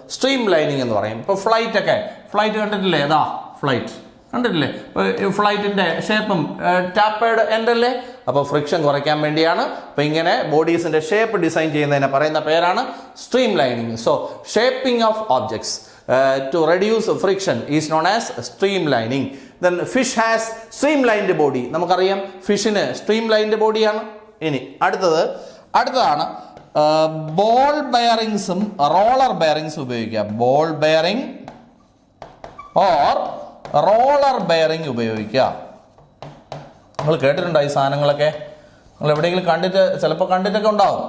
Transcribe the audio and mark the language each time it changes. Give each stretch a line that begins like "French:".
Malayalam: Stream lining എന്ന് പറയും. ഇപ്പോൾ ഫ്ലൈറ്റ് കണ്ടിട്ടില്ലേ? ഏതാ ഫ്ലൈറ്റ് കണ്ടിട്ടില്ലേ? ഇപ്പോൾ ഫ്ലൈറ്റിൻ്റെ ഷേപ്പും ടാപ്പേഡ് എൻഡല്ലേ? അപ്പോൾ ഫ്രിക്ഷൻ കുറയ്ക്കാൻ വേണ്ടിയാണ്. അപ്പോൾ ഇങ്ങനെ ബോഡീസിൻ്റെ ഷേപ്പ് ഡിസൈൻ ചെയ്യുന്നതിനെ പറയുന്ന പേരാണ് stream lining.
English: So shaping of objects. to reduce friction is known as streamlining. Then fish has streamlined body.
Malayalam: നമുക്കറിയാം ഫിഷിന് സ്ട്രീംലൈൻഡ് ബോഡിയാണ്. ഇനി അടുത്തതാണ് ബോൾ ബെയറിങ്സും റോളർ ബെയറിങ്സും ഉപയോഗിക്കുക. Ball bearing or roller bearing ഉപയോഗിക്കുക. നിങ്ങൾ കേട്ടിട്ടുണ്ടോ ഈ സാധനങ്ങളൊക്കെ? നിങ്ങൾ എവിടെയെങ്കിലും ചിലപ്പോൾ കണ്ടിട്ടൊക്കെ ഉണ്ടാവും.